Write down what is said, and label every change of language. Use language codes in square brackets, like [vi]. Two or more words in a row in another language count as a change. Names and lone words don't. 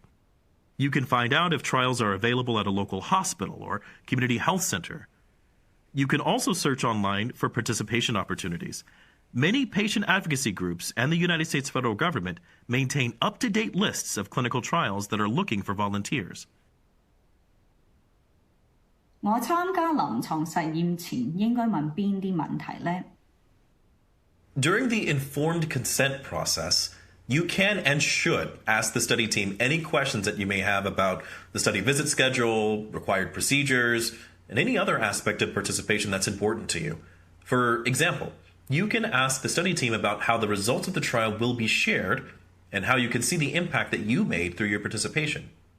[en] You can find out if trials are available at a local hospital or community health center. You can also search online for participation opportunities. Many patient advocacy groups and the United States federal government maintain up-to-date lists of clinical trials that are looking for volunteers. [yue] 我參加臨床實驗前應該問邊啲問題呢？ [en] During the informed consent process, you can and should ask the study team any questions that you may have about the study visit schedule, required procedures, and any other aspect of participation that's important to you. For example, you can ask the study team about how the results of the trial will be shared and how you can see the impact that you made through your participation.